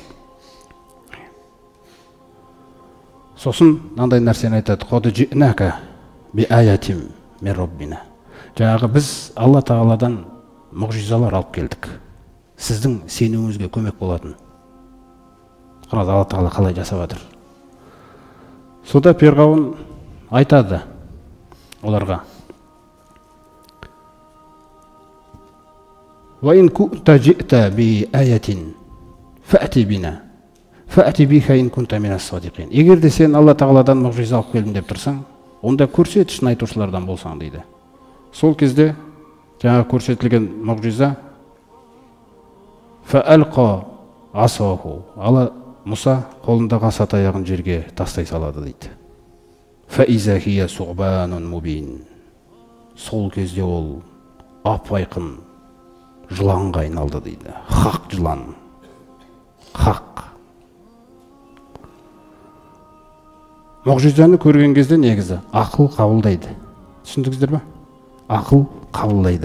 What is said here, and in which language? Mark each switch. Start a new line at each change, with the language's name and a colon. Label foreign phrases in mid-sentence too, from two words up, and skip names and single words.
Kazakh: Сосын мынандай нәрсені айтады,
Arabic: قد جئناك بآية من ربنا.
Kazakh: Жаңағы біз Алла тағаладан мұғжизалар алып келдік. Сіздің сенуіңізге көмек болатын. Қараңыз, Алла тағала қалай жасап жатыр. Сода Фирғауын айтады оларға:
Arabic: "وإن كنت جئت بآية فأت بها. فأت بها إن كنت من الصادقين."
Kazakh: Егер де сен Алла тағаладан мұғжиза алып келдім деп тұрсаң, онда көрсет, шын айтушылардан болсаң дейді. Сол кезде жаңа көрсетілген мұғжиза
Arabic: فألقى عصاه.
Kazakh: Алла Мұса қолындағы аса таяғын жерге тастай салады дейді.
Arabic: فإذا هي ثعبان مبين.
Kazakh: Сол кезде ол ап-айқын жыланға айналды дейді. Хақ жылан. Хақ. Мұғжизаны көрген кезде негізі ақыл қабылдайды. Түсіндіңіздер ме? Ақыл қабылдайды.